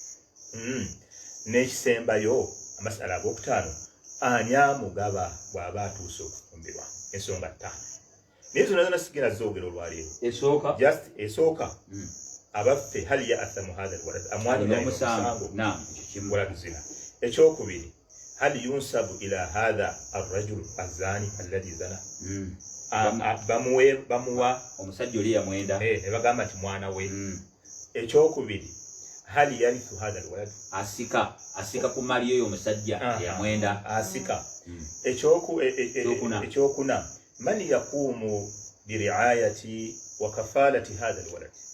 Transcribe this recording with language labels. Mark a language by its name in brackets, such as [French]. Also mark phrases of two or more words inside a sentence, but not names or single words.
[Ganda] N'ekisembayo amasala ag'okutaano, ani amugaba bw'aba atuuse okufumbirwa. Ensonga ttaano. Naye zonna zonna sigenda zoogera olwaleero. Esooka abaffe [Arabic] هل يأثم هذا الولد, [Ganda] amwanira omusango [Arabic] ولد زنا. [Ganda] Ekyokubiri, [Arabic] هل ينسب إلى هذا الرجل الزاني الذي زنى, [Ganda] bamuwa omusajja oli yamwenda ne bagamba nti mwana we. Ekyokubiri, [Arabic] هل يرث هذا الولد, [Ganda] asika ku maali y'oyo omusajja yamwenda asika. Ekyokuna, [Arabic] من يقوم برعاية وكفالة هذا الولد,